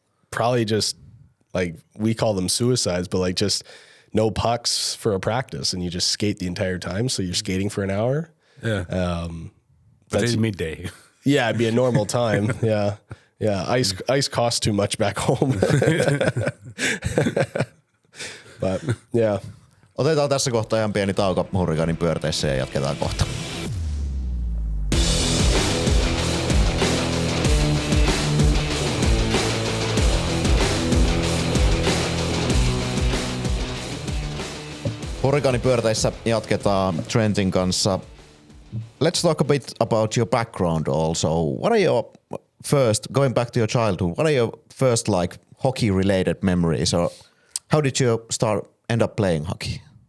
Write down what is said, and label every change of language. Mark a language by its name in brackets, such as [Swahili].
[English] Probably just like, we call them suicides, but like just no pucks for a practice, and you just skate the entire time. So you're skating for an hour. Yeah. But it's midday. Yeah, it'd be a normal time. Yeah. Ice costs too much back home. But yeah. [Finnish] Otetaan tässä kohtaa ihan pieni tauko Hurrikaanin pyörteissä ja jatketaan kohta. Hurrikaanin pyörteissä jatketaan Trentin kanssa. [English] Let's talk a bit about your background also. What are your first, going back to your childhood, what are your first like hockey related memories, or how did you end up playing hockey?